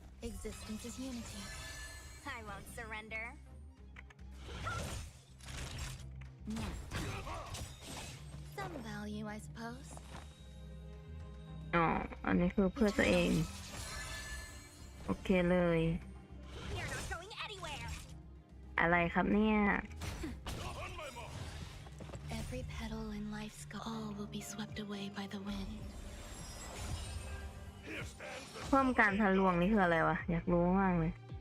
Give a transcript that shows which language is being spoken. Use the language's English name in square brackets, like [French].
[English] Existence is unity. I won't surrender. Some value, I suppose. [Thai] อ๋ออันนี้คือเพื่อตัวเองโอเคเลย [English] You're not going anywhere. [Thai] อะไรครับเนี่ย [English] Every petal in life's all will be swept away by the wind. [Thai] เพิ่มการทะลวงนี่คืออะไรวะอยากรู้มากเลย